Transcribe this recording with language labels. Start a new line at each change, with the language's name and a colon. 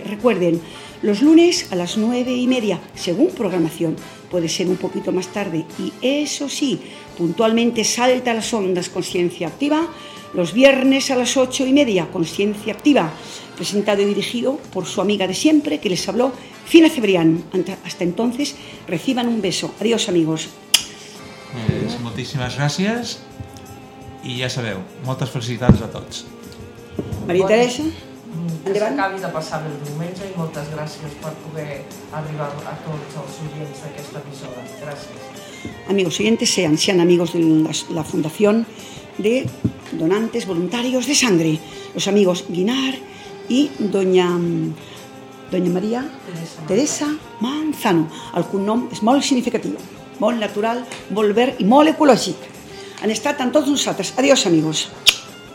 Spanish: Recuerden, los lunes a las 9:30, según programación, puede ser un poquito más tarde. Y eso sí, puntualmente salta a las ondas Conciencia Activa, los viernes a las 8:30, Conciencia Activa, presentado y dirigido por su amiga de siempre, que les habló, Fina Cebrián. Hasta entonces, reciban un beso. Adiós, amigos.
Catalan: Moltíssimes gràcies i ja sabeu, moltes felicitats a tots. Maria Teresa, endavant. Que s'acabi de passar bé el diumenge i moltes gràcies per poder arribar a tots els oients d'aquesta emissora. Gràcies.
Spanish: Amigos oyentes, sean amigos de la Fundación de Donantes Voluntarios de Sangre, los amigos Guinar y Doña María Teresa Manzano.
Catalan: Algun nom és molt significatiu. Molt natural, molt verd i molt ecològic. Han estat amb tots nosaltres.
Spanish: Adiós, amigos.